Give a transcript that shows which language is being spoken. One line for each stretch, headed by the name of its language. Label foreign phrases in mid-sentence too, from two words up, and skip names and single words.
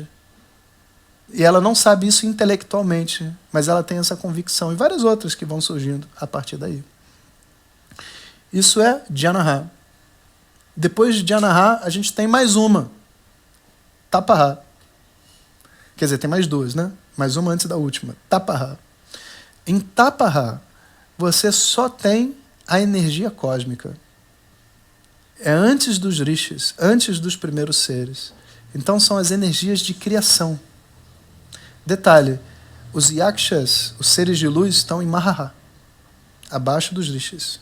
Portuguese: E ela não sabe isso intelectualmente, mas ela tem essa convicção. E várias outras que vão surgindo a partir daí. Isso é Jhanaha. Depois de Jhanaha, a gente tem mais uma. Tapaha. Quer dizer, tem mais duas, né? Mais uma antes da última. Tapaha. Em Tapaha, você só tem a energia cósmica. É antes dos rishis, antes dos primeiros seres. Então são as energias de criação. Detalhe, os yakshas, os seres de luz, estão em Mahaha, abaixo dos rishis.